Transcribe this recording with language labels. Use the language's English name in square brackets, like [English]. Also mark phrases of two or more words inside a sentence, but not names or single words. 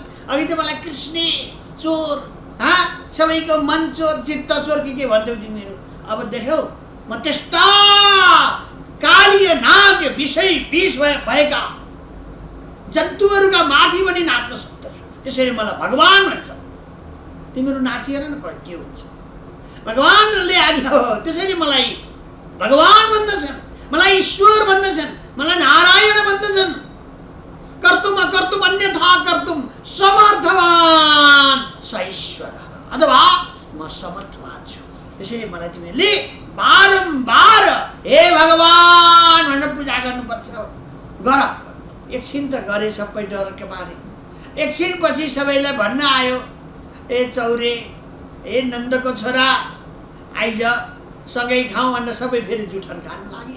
[Nepali] अघि त मलाई कृष्ण चोर, सबैको मन चोर चित्त चोर के भन्थ्यौ तिमीहरू, अब देख्यौ म त्यस्ता कालीय नाग विषय विष भएका जन्तुहरूका माथि पनि नाच्न सक्दछु, त्यसैले मलाई भगवान भन्छ। तिमीहरू नाचिएर न के हुन्छ? भगवानले आज्ञा हो, त्यसैले मलाई भगवान भन्दछन्, मलाई ईश्वर भन्दछन्, मलाई नारायण भन्दछन्। [Sanskrit] कर्तुम अकर्तुम अन्यथा कर्तुम समर्थवान स ईश्वर, [Nepali] अथवा म समर्थवान छु। त्यसैले मलाई तिमीहरूले बारम्बार हे भगवान भनेर पूजा गर्नुपर्छ। गर। एकछिन त गरे, सबै [Hindi] डरके मारे। [Nepali] एकछिन पछि सबैलाई भन्न आयो, ए चौरे, ए नन्दको छोरा, आइज सँगै खाउँ भनेर सबै फेरि जुठन खान लागे।